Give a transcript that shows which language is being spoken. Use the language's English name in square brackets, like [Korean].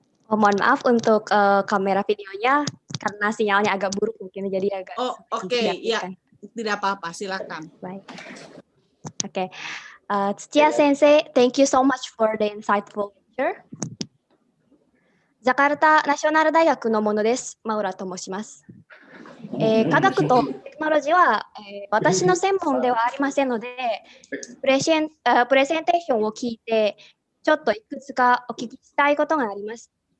[Indonesian] Oh, mohon maaf untuk kamera videonya karena sinyalnya agak buruk mungkin jadi agak. Oh, oke, ya, tidak apa-apa, silakan. Baik. Oke. [English] Tsuchiya Sensei, thank you so much for the insightful lecture. [Japanese] ジャカルタナショナル大学のものです。マウラと申します。科学とテクノロジーは、私の専門ではありませんので、プレゼンテーションを聞いて、ちょっといくつかお聞きしたいことがあります。